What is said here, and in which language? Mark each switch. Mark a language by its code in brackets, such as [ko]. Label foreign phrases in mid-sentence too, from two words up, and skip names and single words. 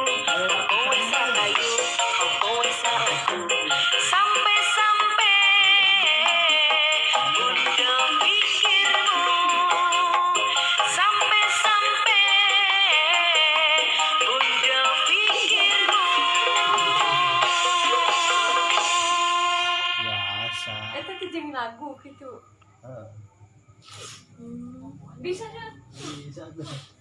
[jv] Opo wis rapayu, opo wis salahku, sampai bundel pikirmu. Sampai bundel pikirmu. Biasa. [su] Eta teh jeung lagu gitu. Bisa kan? Bisa tuh.